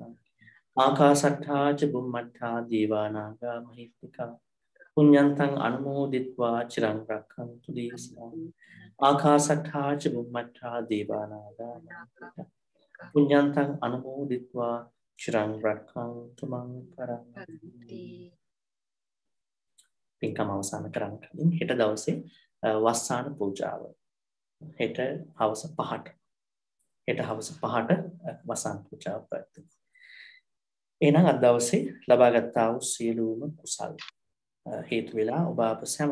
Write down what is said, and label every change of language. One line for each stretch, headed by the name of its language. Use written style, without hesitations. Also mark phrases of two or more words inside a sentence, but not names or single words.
Pali: ආකාසට්ඨා ච බුම්මට්ඨා දේවානාගා මහිත්‍තිකා පුඤ්ඤන්තං අනුමෝදිත්වා චිරං රක්ඛන්තු දේශනං. ආකාසට්ඨා ච බුම්මට්ඨා දේවානාගා මහිත්‍තිකා පුඤ්ඤන්තං අනුමෝදිත්වා චිරං රක්ඛන්තු මං පරන්ති.
Sinhala: පින්කම අවසන් කරන්න කලින් හෙට දවසේ වස්සාන පූජාව හෙට හවස 5ට වසන් පූජාව පැවැත්වෙනවා. එහෙනම් අද දවසේ ලබාගත්තා වූ සියලුම කුසල් හේතු වෙලා ඔබ අප සෑම